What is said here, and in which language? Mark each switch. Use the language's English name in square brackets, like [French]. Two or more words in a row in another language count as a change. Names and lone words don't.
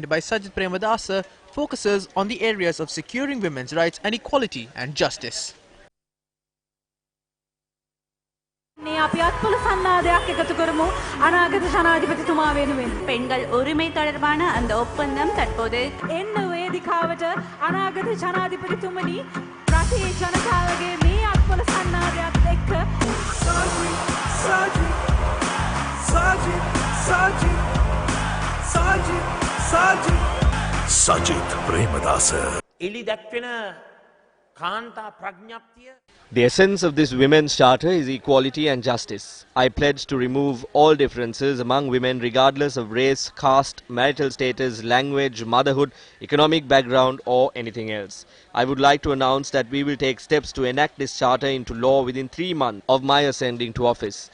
[English] by Sajith Premadasa, focuses on the areas of securing women's rights and equality and justice. [Tamil] பெண்கள் உரிமை தொடர்பான அந்த ஒப்பந்தம் தற்போது [Sinhala] වේදිකාවට අනාගත ජනාධිපතිතුමනි රටේ ජනතාවගේ මේ අත්පොළ සන්නාදයත් එක්ක Sajith Premadasa. එලි දැක්වෙන කාන්තා ප්‍රඥප්තිය. [English] The essence of this women's charter is equality and justice. I pledge to remove all differences among women regardless of race, caste, marital status, language, motherhood, economic background or anything else. I would like to announce that we will take steps to enact this charter into law within 3 months of my ascending to office.